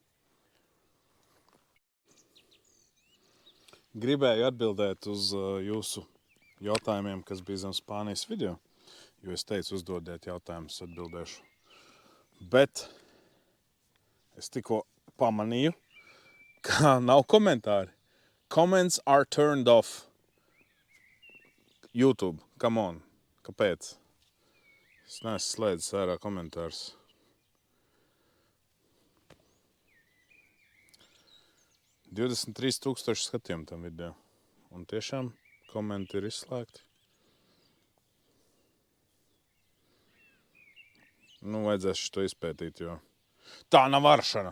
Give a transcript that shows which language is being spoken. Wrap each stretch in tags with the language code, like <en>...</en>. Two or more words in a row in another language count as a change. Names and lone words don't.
<lv>Gribēju atbildēt uz jūsu jautājumiem, kas bija zem Spānijas video, jo es teicu, uzdodiet jautājumus, atbildēšu. Bet es tikko pamanīju, ka nav komentāri.</lv> <en>Comments are turned off. YouTube, come on.</en> <lv>Kāpēc? Es neesmu slēdzis ārā komentārus. – 23,000 skatījumu tam video. Un tiešām komenti ir izslēgti. Vajadzēs šito izpētīt, jo tā nav varšana.</lv>